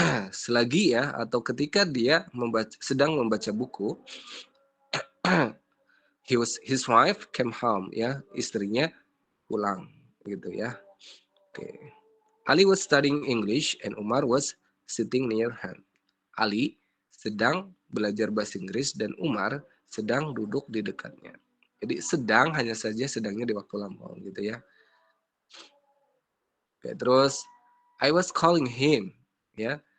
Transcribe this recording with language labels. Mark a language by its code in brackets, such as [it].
[id] Selagi ya atau ketika dia sedang membaca buku, [en] his wife came home, [id] ya, istrinya pulang, gitu ya. Oke. [en] Ali was studying English and Umar was sitting near him. [id] Ali sedang belajar bahasa Inggris dan Umar sedang duduk di dekatnya. Jadi sedang hanya saja sedangnya di waktu lampau gitu ya. [en] Oke, [id] terus [en] I was calling him, ya.